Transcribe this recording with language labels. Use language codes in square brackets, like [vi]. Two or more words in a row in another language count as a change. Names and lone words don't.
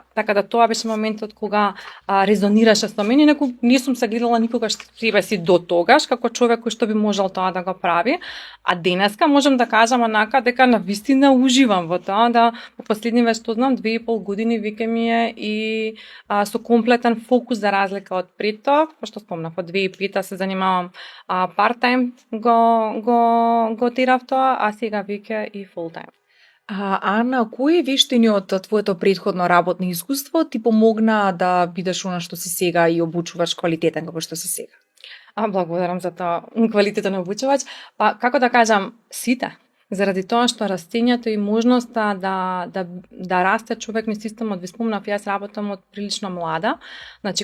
[mk] Така да тоа беше моментот кога резонираше со мене, не сум се гледала никогаш себе си до тогаш како човек кој што би можел тоа да го прави, а денеска можам да кажам онака дека навистина уживам во тоа, да во последниве што знам 2,5 години веќе ми е и со комплетен фокус за разлика од пред тоа, што спомнав, од 2005 се занимавам part-time го терав тоа, а сега веќе и full-time. Ана, кои вештини од твоето претходно работно искуство ти помогна да бидеш она што си сега и обучуваш квалитетен како што си сега? Благодарам за тоа квалитетен обучувач. Па како да кажам, сите. Заради тоа што растењето и можноста да расте човек низ системот, ви спомнав, јас работам од прилично млада, значи